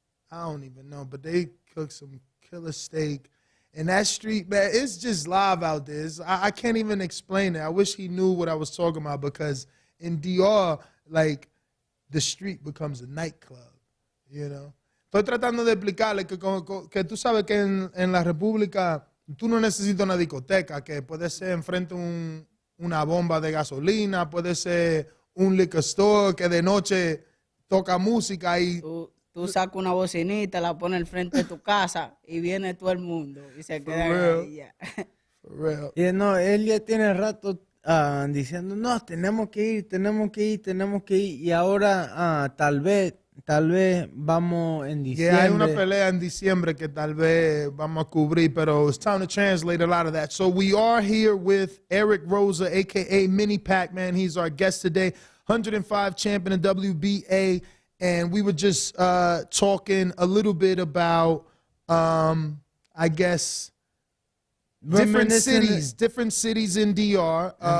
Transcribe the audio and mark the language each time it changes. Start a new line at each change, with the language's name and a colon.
English: I don't even know, but they cook some killer steak. And that street, man, it's just live out there. I can't even explain it. I wish he knew what I was talking about, because in DR, like, the street becomes a nightclub, you know?
Spanish: estoy tratando de explicarle que tú sabes que en la República tú no necesitas una discoteca, que puede ser enfrente una bomba de gasolina, puede ser un liquor store que de noche toca música y... Tú sacas una bocinita, la pones al frente de tu casa y viene todo el mundo y se queda ahí ya.
English: For real.
Spanish: Y no, él ya tiene rato diciendo, no, tenemos que ir. Y ahora tal vez vamos en diciembre. Hay una pelea en diciembre que tal vez vamos a cubrir, pero
English: it's time to translate a lot of that. So we are here with Eric Rosa, a.k.a. Mini Pac-Man. He's our guest today, 105 champion in WBA. And we were just talking a little bit about, I guess, different cities in DR.